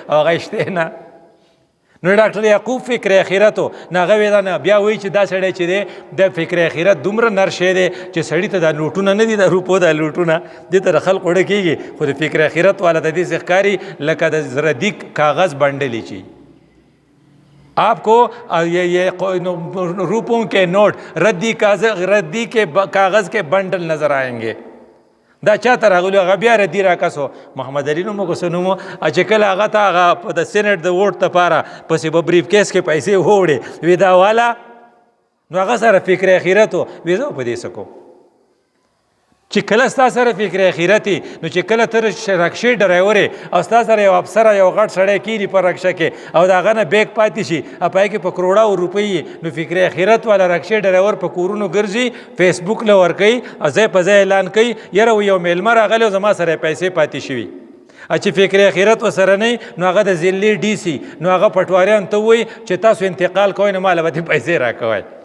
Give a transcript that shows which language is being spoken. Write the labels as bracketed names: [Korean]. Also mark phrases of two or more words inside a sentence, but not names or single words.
[Pashto] فکر آخرت دی او هغه شته نه. نو ډاکټر یعقوب فکر اخرت نه هغه وی دا نه بیا وایي چې دا سړی چې دی د فکر اخرت دومره نر شی دی چې سړي ته دا نوټونه نه دي د روپو دا لوټونه دې ته د خلق وړه کېږي خو د فکر اخرت والا د دې ښکاري لکه د ردي کاغذ بنډلې چی [Urdu] آپ کو یہ روپوں کے نوٹ ردی کے کاغذ کے بنڈل نظر آئیں گے [Pashto] دا چاته راغلو هغه بیا ردي راکسو محمد علي نومو که څه نومو چې کله هغه ته هغه د سینټ د ووټ دپاره پسې به بریف کیس کې پیسې ووړې وی دا والا نو هغه سره فکر اخرت و وی زه په دې څه کوم چې کله ستا سره فکر اخرت نو چې کله ته رکشې ډرایور او ستا سره یو افسر یو غټ سړی کېني په رکشه کې او د هغه نه بیګ پاتې شي او په هغې کې په کروړاو روپۍ نو فکر اخرت والا رکشې ډرایور په کورونو ګرځي فیسبوک له ورکوي او ځای په ځای اعلان کوي یاره یو میلمه راغلی او زما سره پیسې پاتې شوي چې فکر اخرت ورسره نه نو هغه د ضلعې ډي سي نو هغه پټواریان ته ووایي چې تاسو انتقال کوئ نو ماله به دې پیسې راکوئ